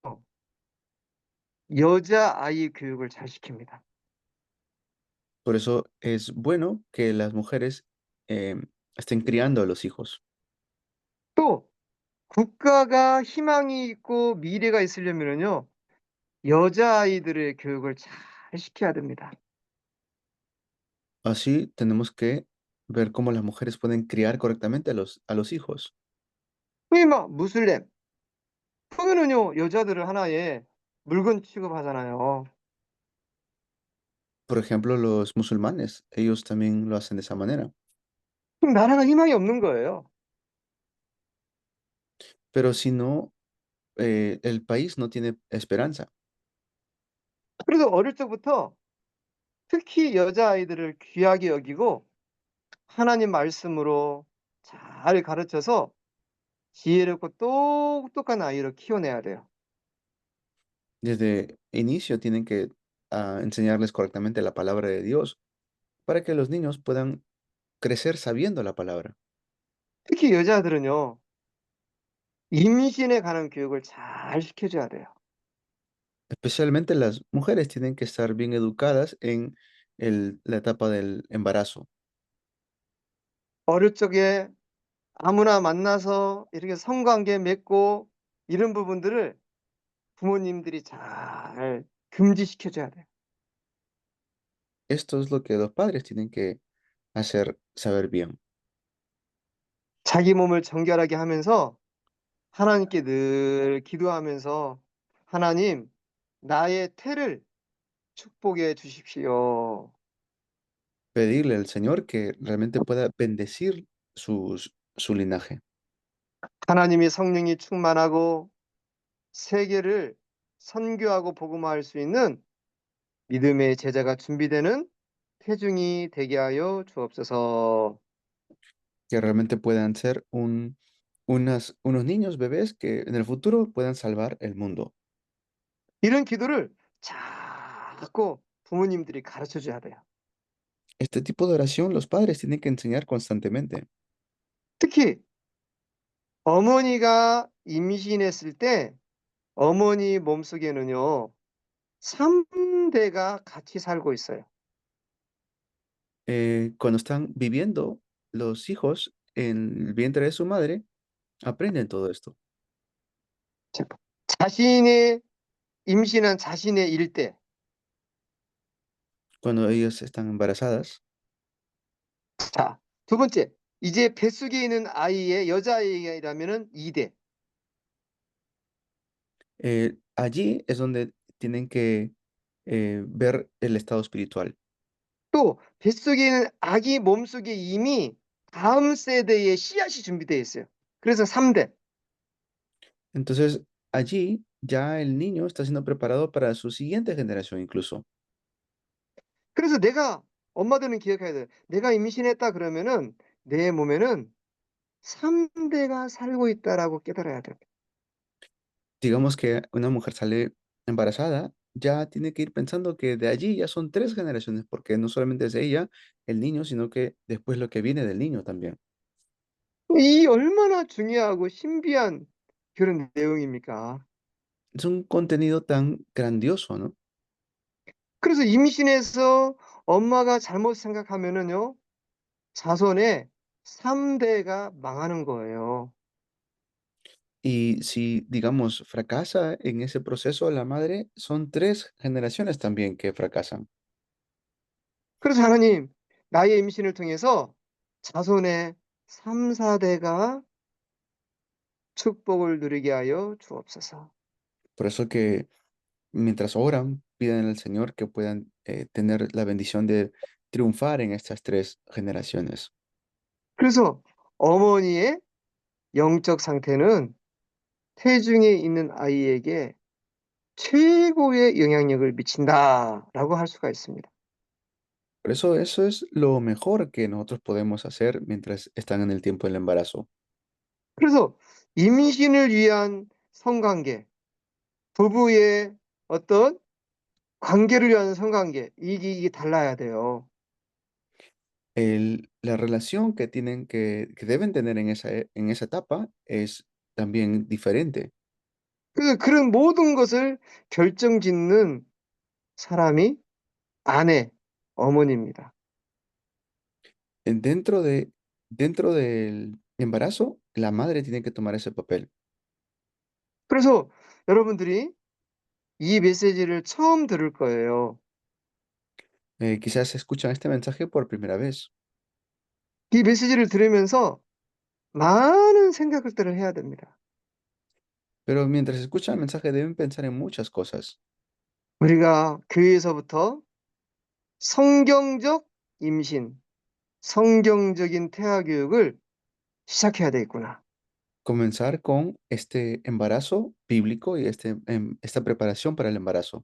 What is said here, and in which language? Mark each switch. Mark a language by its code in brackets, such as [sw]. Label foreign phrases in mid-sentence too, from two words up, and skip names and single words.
[ko] 여자아이 교육을 잘 시킵니다. [es] Por eso es bueno que las mujeres estén criando a los hijos. [ko] 또 국가가 희망이 있고 미래가 있으려면은요. 여자아이들의 교육을 잘 시켜야 됩니다. [es] Así tenemos que ver cómo las mujeres pueden criar correctamente a los hijos. [ko] 흔히 막 무슬림, 보면은요. 여자들을 하나의 물건 취급하잖아요. [es] Por ejemplo, los musulmanes, ellos también lo hacen de esa manera. [ko] 그럼 나라가 희망이 없는 거예요. [es] Pero si no, el país no tiene esperanza. [ko] 그래서 어릴 적부터 특히 여자아이들을 귀하게 여기고 하나님 말씀으로 잘 가르쳐서 지혜롭고 똑똑한 아이로 키워내야 돼요. [es] Desde inicio tienen que enseñarles correctamente la palabra de Dios para que los niños puedan crecer sabiendo la palabra. [ko] 특히 여자들은요. 임신에 관한 교육을 잘 시켜줘야 돼요. [es] Especialmente las mujeres tienen que estar bien educadas en la etapa del embarazo. [ko] 어릴 적에 아무나 만나서 이렇게 성관계 맺고 이런 부분들을 부모님들이 잘 금지시켜 줘야 돼요. [es] Esto es lo que los padres tienen que hacer saber bien. [ko] 자기 몸을 정결하게 하면서 하나님께 늘 기도하면서 "하나님 나의 태를 축복해 주십시오." [es] Pedirle al Señor que realmente pueda bendecir su linaje. [ko] 하나님이 성령이 충만하고 세계를 선교하고 복음화할 수 있는 믿음의 제자가 준비되는 태중이 되게 하여 주옵소서. [es] Que realmente puedan ser unos niños bebés que en el futuro puedan salvar el mundo. [ko] 이런 기도를 자꾸 부모님들이 가르쳐 줘야 돼요. [es] Este tipo de oración los padres tienen que enseñar constantemente. [ko] 특히 어머니가 임신했을 때 어머니 몸속에는요. 3 대가 같이 살고 있어요. [es] Cuando están viviendo los hijos en el vientre de su madre, aprenden todo esto. [ko] 자 자신의 임신한 자신의 일대, [es] Cuando ellas están embarazadas, [ko] 자 두 번째 이제 뱃속에 있는 아이의 여자아이라면은 2 대, [es] allí es donde tienen que ver el estado espiritual. [ko] 또 뱃속에 있는 아기 몸속에 이미 다음 세대의 씨앗이 준비되어 있어요. 그래서 3 대. [es] Entonces, allí ya el niño está siendo preparado para su siguiente generación incluso. [ko] 그래서 내가 엄마들은 기억해야 돼요. 내가 임신했다 그러면은 내 몸에는 3 대가 살고 있다라고 깨달아야 돼요. [es] Digamos que una mujer sale embarazada, ya tiene que ir pensando que de allí ya son 3 generaciones, porque no solamente es ella, el niño, sino que después lo que viene del niño también. [ko] 이 얼마나 중요하고 신비한 그런 내용입니까? [es] Es un contenido tan grandioso, ¿no? [ko] 그래서 임신해서 엄마가 잘못 생각하면은요. 자손의 3 대가 망하는 거예요. [es] Y si, digamos, fracasa en ese proceso la madre, son 3 generaciones también que fracasan. [ko] 그래서 하나님 나의 임신을 통해서 자손의 3-4 대가 축복을 누리게 하여 주옵소서. [es] Por eso que mientras oran, piden al Señor que puedan tener la bendición triunfar en estas tres generaciones. [ko] 그래서 어머니의 영적 상태는 태중에 있는 아이에게 최고의 영향력을 미친다라고 할 수가 있습니다. [es] Por eso es lo mejor que nosotros podemos hacer mientras están en el tiempo del embarazo. [ko] 그래서 임신을 위한 성관계, 부부의 어떤 관계를 위한 성관계 이게 달라야 돼요. [es] La relación que tienen que deben tener en esa etapa es también diferente. [ko] 그래서 그런 모든 것을 결정짓는 사람이 아내, 어머니입니다. [es] Dentro dentro del embarazo, la madre tiene que tomar ese papel. [ko] 그래서 여러분들이 이 메시지를 처음 들을 거예요. [es] Quizás escuchan este mensaje por primera vez, [ko] 이 메시지를 들으면서 많은 생각들을 해야 됩니다. [es] pero mientras escuchan el mensaje deben pensar en muchas cosas. [ko] 우리가 교회에서부터 성경적 임신, 성경적인 태아 교육을 시작해야 되겠구나. [es] Comenzar con este embarazo bíblico y esta preparación para el embarazo.